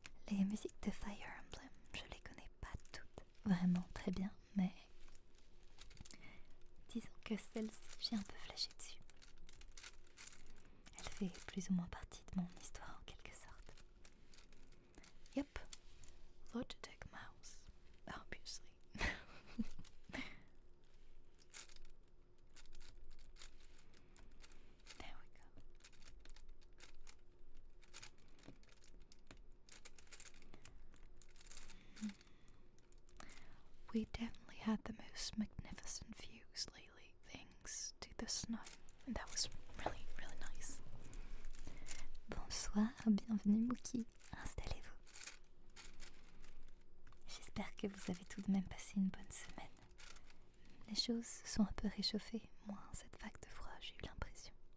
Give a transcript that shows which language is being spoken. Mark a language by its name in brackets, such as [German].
[French] Les musiques de Fire Emblem, je les connais pas toutes vraiment très bien, mais disons que celle-ci, j'ai un peu flashé dessus. Elle fait plus ou moins partie de mon histoire en quelque sorte. [English] Yep, Logitech mouse, obviously. There we go. We definitely had the most magnificent views lately, thanks to the snow, and that was really, really nice. [French] Bonsoir, bienvenue Mookie, installez-vous. J'espère que vous avez tout de même passé une bonne semaine. Les choses se sont un peu réchauffées, moins cette vague de froid, j'ai eu l'impression.